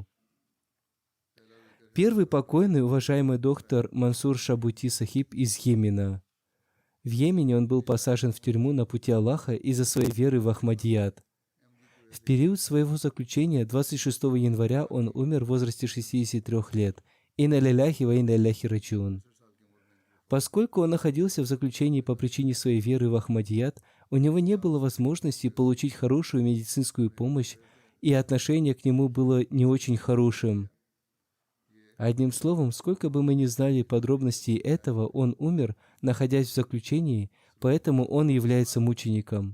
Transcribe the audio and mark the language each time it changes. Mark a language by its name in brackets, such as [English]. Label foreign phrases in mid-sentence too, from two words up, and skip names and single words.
[Russian] Первый покойный, уважаемый доктор Мансур Шабути Сахиб из Йемена. В Йемене он был посажен в тюрьму на пути Аллаха из-за своей веры в Ахмадият. В период своего заключения 26 января он умер в возрасте 63 лет. [Arabic] إنا لله وإنا إليه راجعون. [Russian] Поскольку он находился в заключении по причине своей веры в Ахмадият, у него не было возможности получить хорошую медицинскую помощь, и отношение к нему было не очень хорошим. Одним словом, сколько бы мы ни знали подробностей этого, он умер, находясь в заключении, поэтому он является мучеником.